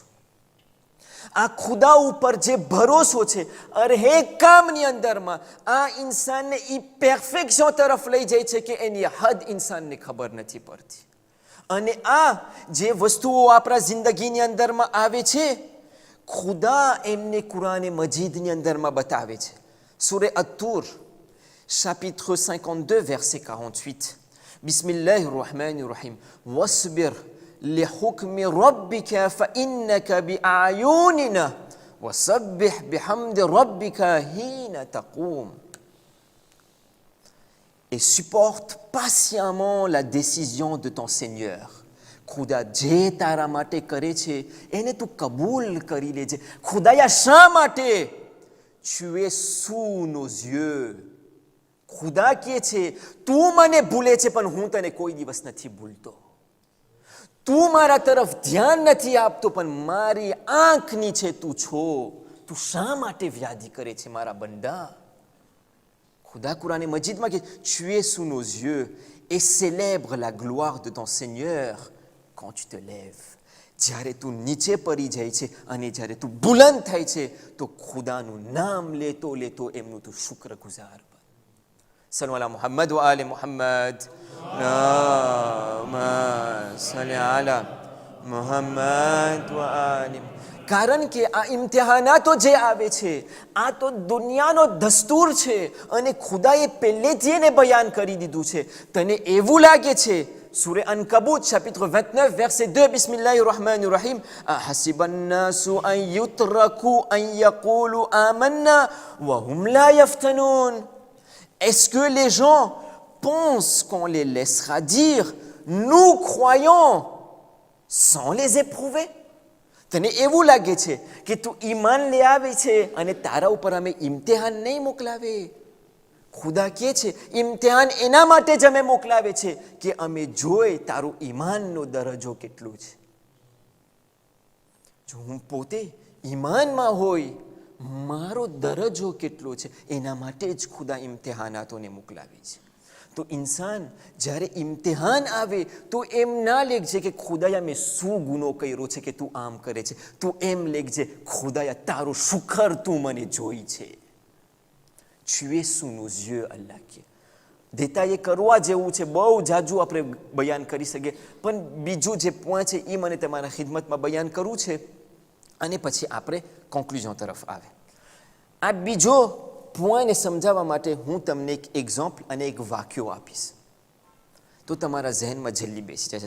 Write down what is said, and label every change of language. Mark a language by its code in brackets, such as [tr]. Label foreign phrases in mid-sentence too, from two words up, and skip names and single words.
[gu] આ ખુદા ઉપર જે ભરોસો છે, હરેક કામની અંદરમાં આ ઇન્સાનને એ પરફેક્શન તરફ લઈ જાય છે કે એની હદ ઇન્સાનને ખબર નથી પડતી. અને આ જે વસ્તુઓ આપણા જિંદગીની અંદરમાં આવે છે, ખુદા એમને કુરાને મજીદની અંદરમાં બતાવે છે. સૂરે અત-તૂર [fr] chapitre 52 verset 48, [ar] بسم الله الرحمن الرحيم واصبر لحكم ربك فإنك بأعيننا وسبح بحمد ربك حين تقوم. [fr] Et supporte patiemment la décision de ton Seigneur. [gu] ખુદા જે તારા માટે કરે છે એને તું કબૂલ કરી લેજે. ખુદાયા શા માટે? [fr] Tu es sous nos yeux. [gu] ખુદા કહે છે તું મને ભૂલે છે પણ હું તને કોઈ દિવસ નથી ભૂલતો. તું મારા તરફ ધ્યાન નથી આપતો પણ મારી આંખની છે તું છો. તું શા માટે વ્યાધિ કરે છે મારા બંદા? ખુદા કુરાને મજીદમાં કે [fr] tu es sous nos yeux et célèbre la gloire de ton Seigneur quand tu te lèves. [gu] જ્યારે તું નીચે પડી જાય છે અને જ્યારે તું બુલંદ થાય છે તો ખુદાનું નામ લેતો લેતો એમનું તું શુક્રગુજાર બન. [ar] صلوا على محمد وآل محمد. [gu] કારણ કે આ ઇમ્તિહાનાતો જે આવે છે આ તો દુનિયાનો દસ્તુર છે અને ખુદાએ પહેલેથી એને બયાન કરી દીધું છે. તને એવું લાગે છે, સૂરે અનકબૂત [fr] chapitre 29 verset 2, [ar] بسم الله الرحمن الرحيم أحسب الناس أن يتركوا أن يقولوا آمنا وهم لا يفتنون. [fr] Est-ce que les gens pensent qu'on les laissera dire nous croyons sans les éprouver? [gu] તને એવું લાગે છે કે તું ઈમાન લઈ આવે છે અને તારા ઉપર અમે ઇમ્તિહાન નહીં મોકલાવે? ખુદા કહે છે ઇમ્તિહાન એના માટે જ અમે મોકલાવે છે કે અમે જોઈ તારું ઈમાનનો દરજ્જો કેટલો છે. જો હું પોતે ઈમાનમાં હોય, મારો દરજ્જો કેટલો છે, એના માટે જ ખુદા ઇમ્તિહાનાતોને મોકલાવે છે. તો ઇન્સાન જ્યારે ઇમ્તિહાન આવે તો એમ ના લેખજે કે ખુદાયા મેં શું ગુનો કર્યો છે કે તું આમ કરે છે. તું એમ લેખજે ખુદાયા તારું શુકર તું મને જોઈ છે. [fr] Tu es sous nos yeux, [gu] અલ્લાહ કે. દેતા એ કરવા જેવું છે, બહુ જાજુ આપણે બયાન કરી શકીએ, પણ બીજું જે પોઈન્ટ છે એ મને તમારા ખિદમતમાં બયાન કરવું છે અને પછી આપણે કોન્ક્લુઝન તરફ આવે. આ બીજો પોઈન્ટને સમજાવવા માટે હું તમને એક એક્ઝામ્પલ અને એક વાક્યો આપીશ તો તમારા ઝહેનમાં જલ્દી બેસી જશે.